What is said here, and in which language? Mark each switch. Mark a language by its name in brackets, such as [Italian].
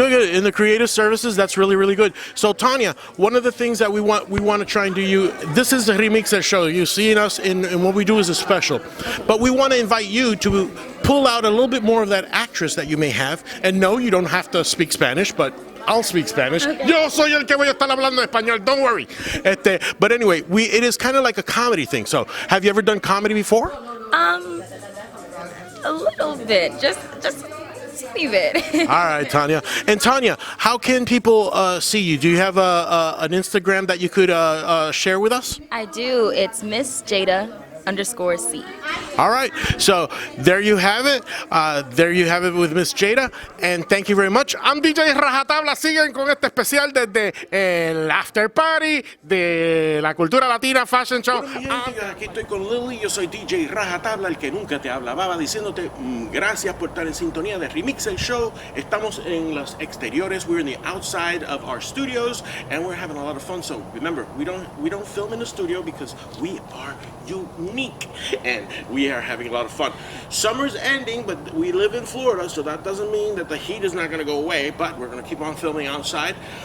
[English] In the creative services, that's really good. So Tanya, one of the things that we want to try and do this is the Remix show. You've seen us in what we do is a special. But we want to invite you to pull out a little bit more of that actress that you may have. And no, you don't have to speak Spanish, but I'll speak Spanish. Okay. [Spanish] Yo soy el que voy a estar hablando español, [English] don't worry. But anyway, it is kind of like a comedy thing. So have you ever done comedy before? A little bit, just teeny bit. All right, Tanya. And Tanya, how can people see you? Do you have an Instagram that you could share with us? I do. It's Miss Jada _C. All right, so there you have it. There you have it with Miss Jada, and thank you very much. [Spanish] I'm DJ RajaTabla. Siguen con este especial desde el after party de la Cultura Latina Fashion Show. Aquí estoy con Lilli, yo soy DJ RajaTabla, el que nunca te hablaba, diciéndote gracias por estar en sintonía de Remix el Show. Estamos en los exteriores. [English] We're in the outside of our studios, and we're having a lot of fun. So remember, we don't film in the studio because we are unique, and we are having a lot of fun. Summer's ending, but we live in Florida, so that doesn't mean that the heat is not going to go away, but we're going to keep on filming outside.